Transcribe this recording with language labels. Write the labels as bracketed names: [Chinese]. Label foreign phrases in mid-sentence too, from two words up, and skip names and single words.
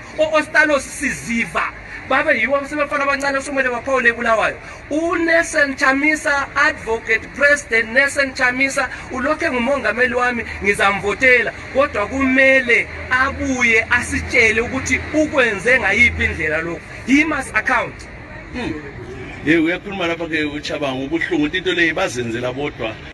[North Ndebele] oStalos Siziva babe yiwo abasebafana abancane osomele baphawule eBulawayo. uNelson Chamisa, [English] advocate president [North Ndebele] Nelson Chamisa, ulokhe ngumongameli wami, ngizamvotela, kodwa kumele abuye asitshele ukuthi ukwenze ngayiphi indlela lokho. [English] He must account. [North Ndebele] Uyakhuluma lapha ke uTshabangu ubuhlungu into leyo bazenzela bodwa.